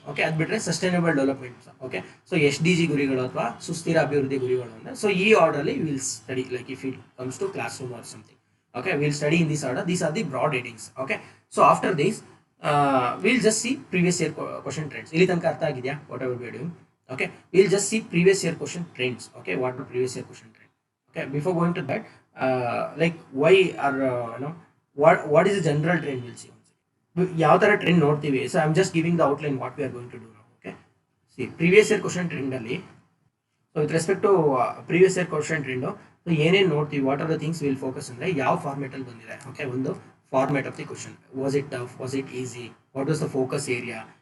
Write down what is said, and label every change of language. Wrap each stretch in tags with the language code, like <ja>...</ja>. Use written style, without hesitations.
<en>Okay, ಅದು ಬಿಟ್ಟರೆ sustainable developments. Okay, so</en> <kn>SDG ಗುರಿಗಳು ಅಥವಾ ಸುಸ್ಥಿರ ಅಭಿವೃದ್ಧಿ ಗುರಿಗಳು ಅಂದರೆ,</kn> <en>So ಈ ಆರ್ಡರ್ಲಿ will study like if it comes to classroom or something. Okay, will study in this order. These are the broad headings. Okay, so after this will just see previous year question trends.</en> <kn>ಇಲ್ಲಿ ತನಕ ಅರ್ಥ ಆಗಿದೆಯಾ</kn> <en>Whatever we are doing? Okay, we'll just see previous year question trends. Okay, what are previous year question trend? Okay, before going to that, like why are what is the general trend we'll see.</en> <kn>ಯಾವ ಥರ trend ನೋಡ್ತೀವಿ.</kn> <en>So I am just giving the outline what we are going to do ನಾವು. Okay, see previous year question ಟ್ರೆಂಡಲ್ಲಿ, so with respect to previous year question trend, so ಏನೇನು ನೋಡ್ತೀವಿ, what are the things will focus</en> <kn>ಅಂದರೆ ಯಾವ ಫಾರ್ಮೆಟಲ್ಲಿ ಬಂದಿದೆ.</kn> <en>Okay, ಒಂದು format of the question, was it tough, was it easy, what was the focus area.</en>